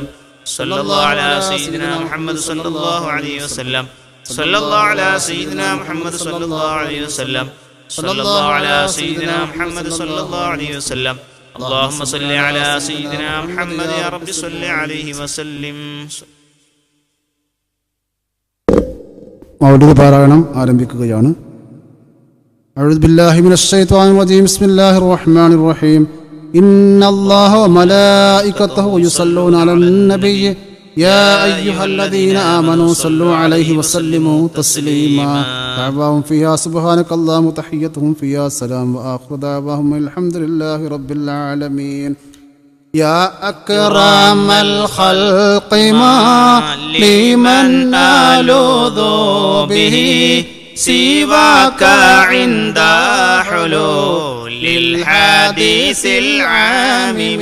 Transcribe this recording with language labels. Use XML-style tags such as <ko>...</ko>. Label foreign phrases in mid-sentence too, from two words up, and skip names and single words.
<ar>صلى الله على سيدنا محمد صلى الله عليه وسلم. صلى الله على سيدنا محمد صلى الله عليه وسلم. صلى الله على سيدنا محمد صلى الله عليه وسلم. اللهم صل على سيدنا محمد يا رب صل عليه وسلم.</ar> <ml>മൗലിദ് പാരായണം ആരംഭിക്കുകയാണ്.</ml> <ar>أعوذ بالله من الشيطان الرجيم. بسم الله الرحمن الرحيم. إن الله وملائكته يصلون على النبي يا أيها الذين آمنوا صلوا عليه وسلموا تسليما. دعواهم فيها سبحانك اللهم تحيتهم فيها سلام وآخر دعواهم الحمد لله رب العالمين. يا أكرم الخلق ما لمن ألوذ به سواك عند حلول الحديث العامم.</ar>